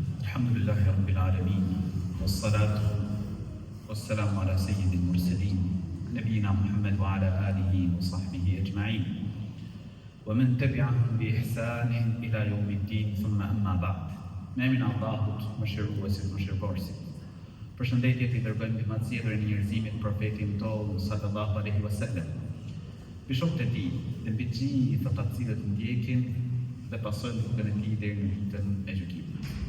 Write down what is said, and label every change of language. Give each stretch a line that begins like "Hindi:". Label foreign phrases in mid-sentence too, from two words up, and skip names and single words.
Arabic: الحمد لله رب العالمين، والصلاة والسلام على سيد المرسلين، نبينا محمد وعلى آله وصحبه أجمعين، ومن تبعهم بإحسان إلى يوم الدين، ثم أما بعد.
Albanian: Me emrin e Allahut, mëshiruesit, mëshirëbërësit. Përshëndetje i dërgojmë mbi mazjedhjen e njerëzimit profetin tonë
Arabic: صلى الله عليه وسلم,
Albanian: mbi shokët e tij dhe mbi gjithë ata të cilët ndjekin dhe pasojnë rrugën e tij deri në ditën e gjykimit.